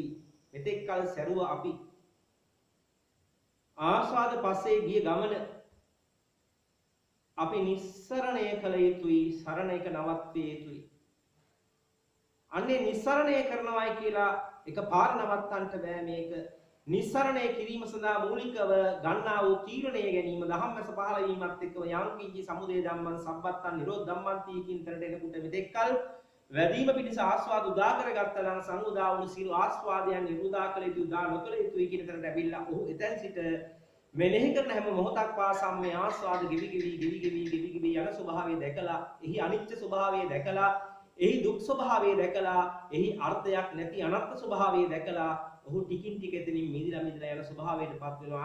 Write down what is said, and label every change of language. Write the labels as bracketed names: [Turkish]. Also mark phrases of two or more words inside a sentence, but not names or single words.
[Sinhala] මෙතෙක් කල සැරුව අපි ආස්වාද පස්සේ ගිය ගමන අපි නිස්සරණය කළ යුතුයි. සරණ එක නවත්විය යුතුයි. අන්නේ නිස්සරණය කරනවායි කියලා එකපාර නවත්තන්න බෑ. මේක නිස්සරණය කිරීම සඳහා මූලිකව ගන්නා වූ තීරණය ගැනීම ධම්මස පහළ වීමත් එක්කම [Pali] යම් කිංචි සමුදය ධම්මං සම්බත්තං නිරෝධ ධම්මං [Sinhala] තී කියන තැනට එනකොට මෙතෙක් කල වැඩිම පිණිස ආස්වාද උදා කරගත්තා නම් සංඋදා වුණු සියලු ආස්වාදයන් නිරුදා කළ යුතු උදා නොකළ යුතුයි කියන තැනට ඇවිල්ලා ඔහු එතෙන් සිට මෙනෙහි කරන හැම මොහොතක් පාසාම මේ ආස්වාද ගෙවි යන ස්වභාවය දැකලා එහි අනිත්‍ය ස්වභාවය දැකලා එහි දුක් ස්වභාවය දැකලා එහි අර්ථයක් නැති අනත්ත් ස්වභාවය දැකලා ඔහු ටිකින් ටික එතනින් මිදිලා යන ස්වභාවයටපත් වෙනවා.